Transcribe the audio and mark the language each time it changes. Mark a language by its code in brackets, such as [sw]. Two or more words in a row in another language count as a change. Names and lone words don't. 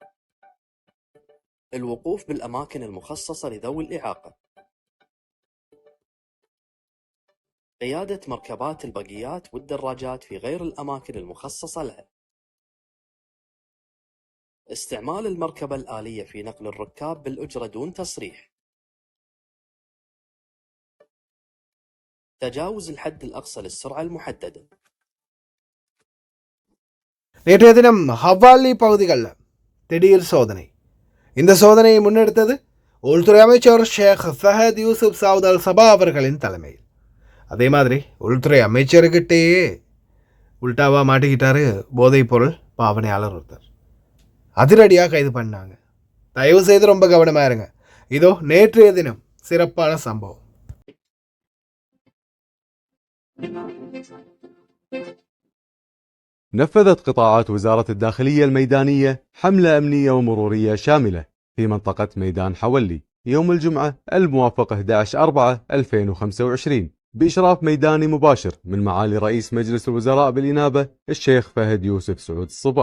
[ar] الوقوف بالأماكن المخصصة لذوي الإعاقة، قيادة مركبات البقيات والدراجات في غير الأماكن المخصصة لها، استعمال المركبة الآلية في نقل الركاب بالأجرة دون تصريح، تجاوز الحد الأقصى للسرعة المحددة. [ta] நேற்றைய தினம் ஹவாலி பகுதிகளில் திடீர் சோதனை. இந்த சோதனையை முன்னெடுத்தது உள்துறை அமைச்சர் ஷேக் ஃபஹத் யூசுப் சவுத் அல் சபா அவர்களின் தலைமையில். அதே மாதிரி உள்துறை அமைச்சருக்கிட்டேயே உல்டாவாக மாட்டிக்கிட்டார் போதைப் பொருள் பாவனையாளர் ஒருத்தர். அதிரடியாக கைது பண்ணாங்க. தயவு செய்து ரொம்ப கவனமாக இருங்க. இதோ நேற்றைய தினம் சிறப்பான சம்பவம். [ar] نفذت قطاعات وزارة الداخلية الميدانية حملة أمنية ومرورية شاملة في منطقة ميدان حولي يوم الجمعة الموافق 11/4/2025 بإشراف ميداني مباشر من معالي رئيس مجلس الوزراء بالإنابة الشيخ فهد يوسف سعود الصباح.